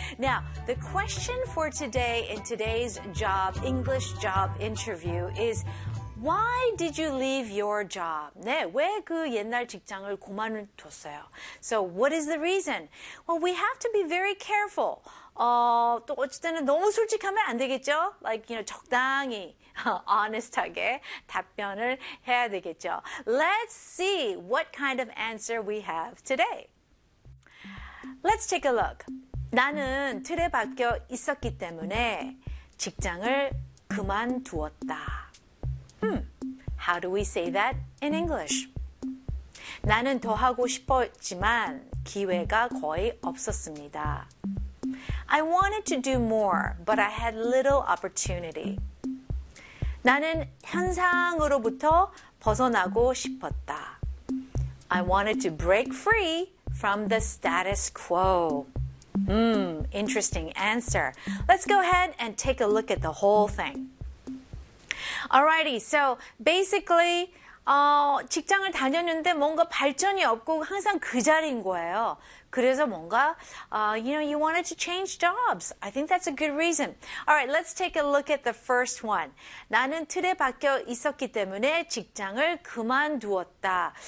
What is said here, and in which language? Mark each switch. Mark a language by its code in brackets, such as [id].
[en] Now, the question for today in today's job, English job interview is, why did you leave your job? [ko] 네, 왜 그 옛날 직장을 그만뒀어요? [en] So, what is the reason? Well, we have to be very careful. [ko] 또 어쨌든 너무 솔직하면 안 되겠죠? [en] Like, you know, [ko] 적당히. Honest하게 답변을 해야 되겠죠. [en] Let's see what kind of answer we have today. Let's take a look. [ko] 나는 틀에 박혀 있었기 때문에 직장을 그만두었다. [en] How do we say that in English? [ko] 나는 더 하고 싶었지만 기회가 거의 없었습니다. [en] I wanted to do more, but I had little opportunity. [ko] 나는 현상으로부터 벗어나고 싶었다. [en] I wanted to break free from the status quo. Interesting answer. Let's go ahead and take a look at the whole thing. Alrighty, so basically, [ko] 직장을 다녔는데 뭔가 발전이 없고 항상 그 자리인 거예요. 그래서 뭔가, [en] you know, you wanted to change jobs. I think that's a good reason. All right, let's take a look at the first one. [ko] 나는 틀에 박혀 있었기 때문에 직장을 그만두었다.